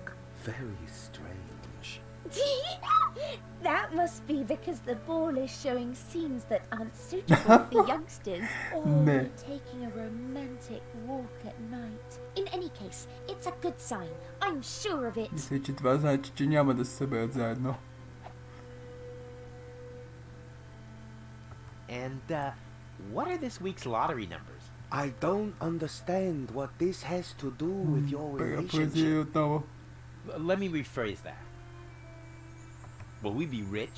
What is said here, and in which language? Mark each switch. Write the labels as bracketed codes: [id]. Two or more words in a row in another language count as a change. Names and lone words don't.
[en] Very strange. That must be because the ball is showing scenes that aren't suitable for youngsters, or Ne. taking a romantic walk at night. In any case, it's a good sign. I'm sure of it. [bg] Мисля, че това значи, че няма да се съберат заедно. [en] And what are this week's lottery numbers? I don't understand what this has to do with your [bg] Парапhrазирай [en] relationship. [bg] отново. [en] Let me rephrase that. Will we be rich?